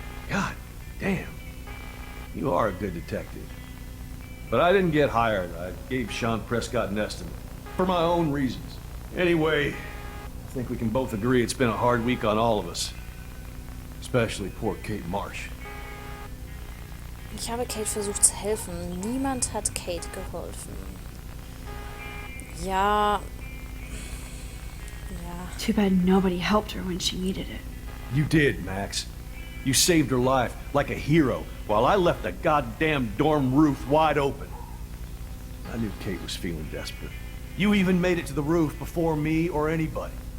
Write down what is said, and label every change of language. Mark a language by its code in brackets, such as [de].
[en] God damn. You are a good detective. But I didn't get hired. I gave Sean Prescott an estimate. For my own reasons. Anyway, I think we can both agree it's been a hard week on all of us. Especially poor Kate Marsh. [de] Ich habe Kate versucht zu helfen. Niemand hat Kate geholfen. Ja. Ja. [en] Too bad nobody helped her when she needed it. You did, Max. You saved her life like a hero while I left the goddamn dorm roof wide open. I knew Kate was feeling desperate. You even made it to the roof before me or anybody.